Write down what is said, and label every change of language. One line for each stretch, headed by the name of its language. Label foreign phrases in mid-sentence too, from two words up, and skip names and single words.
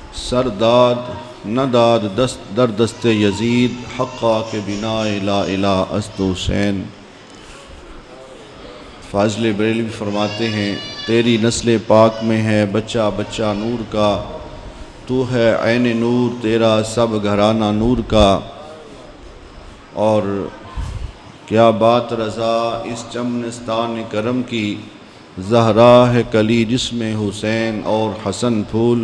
Persian: سرداد نہ داد دست در دست یزید حقا کے بنا لا الہ است حسین۔
Urdu: فاضل بریلوی فرماتے ہیں تیری نسل پاک میں ہے بچہ بچہ نور کا، تو ہے عین نور تیرا سب گھرانہ نور کا۔ اور کیا بات رضا اس چمنستان کرم کی، زہرا ہے کلی جس میں حسین اور حسن پھول۔